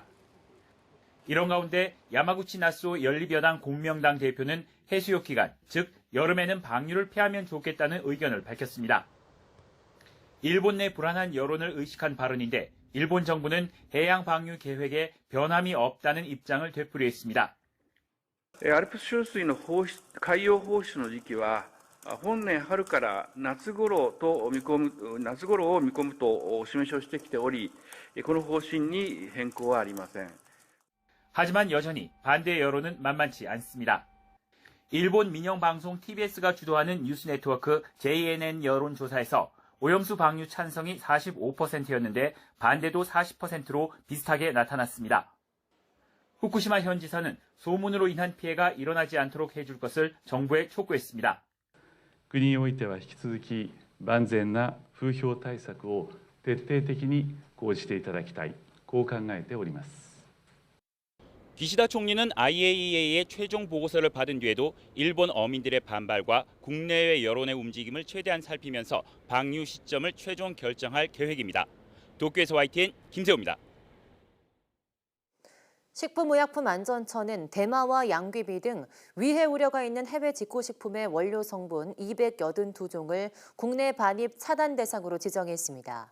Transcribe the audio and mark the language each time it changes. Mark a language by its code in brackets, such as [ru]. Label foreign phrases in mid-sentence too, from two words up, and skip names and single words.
[ko] 이런 가운데 야마구치 나스오 연립여당 공명당 대표는 해수욕 기간, 즉 여름에는 방류를 피하면 좋겠다는 의견을 밝혔습니다. 일본 내 불안한 여론을 의식한 발언인데 일본 정부는 해양 방류 계획에 변함이 없다는 입장을 되풀이했습니다. [ja] 알프스 処理水の海洋放出の時期は本年春から夏頃を見込むとお示しをしてきており、この方針に変更はありません. [ko] 하지만 여전히 반대 여론은 만만치 않습니다. 일본 민영방송 TBS가 주도하는 뉴스 네트워크 JNN 여론조사에서 오염수 방류 찬성이 45%였는데 반대도 40%로 비슷하게 나타났습니다. 후쿠시마 현지사는 소문으로 인한 피해가 일어나지 않도록 해줄 것을 정부에 촉구했습니다. [ja] 国においては引き続き万全な風評対策を徹底的に講じていただきたい、こう考えております. [ko] 기시다 총리는 IAEA의 최종 보고서를 받은 뒤에도 일본 어민들의 반발과 국내외 여론의 움직임을 최대한 살피면서 방류 시점을 최종 결정할 계획입니다. 도쿄에서 YTN 김세호입니다. 식품의약품안전처는 대마와 양귀비 등 위해 우려가 있는 해외 직구식품의 원료 성분 282종을 국내 반입 차단 대상으로 지정했습니다.